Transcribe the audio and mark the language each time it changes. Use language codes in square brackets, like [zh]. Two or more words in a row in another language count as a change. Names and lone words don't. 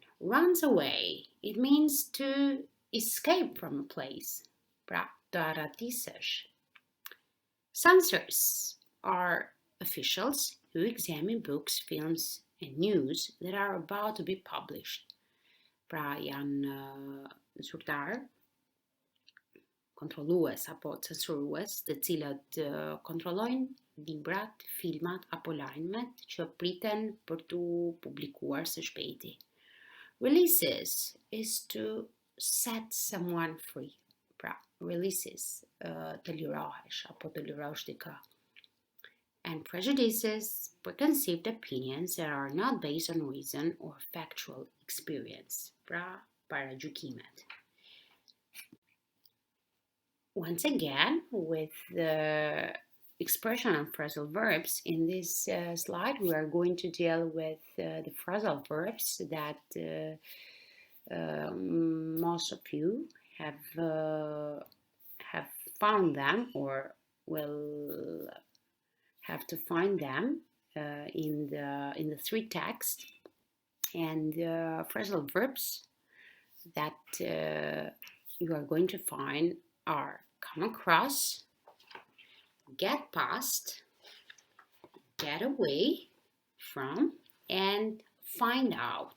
[en] Runs away. It means to escape from a place. Censors are officials who examine books, films, and news that are about to be published. [sq] Pra janë zyrtar, kontrollues apo censurues, të cilët kontrollojnë librat, filmat apo lajmet që priten për tu publikuar së shpejti. [en] Releases is to set someone free. [sq] Pra, releases të lirohesh apo të lirosh dikë. [en] And and prejudices, preconceived opinions that are not based on reason or factual experience. [sq] Pra paragjykimet. [en] Once again, with the expression of phrasal verbs, in this slide we are going to deal with the phrasal verbs that most of you have found them or will have to find them in the three texts, and the phrasal verbs that you are going to find are come across, get past, get away from, and find out.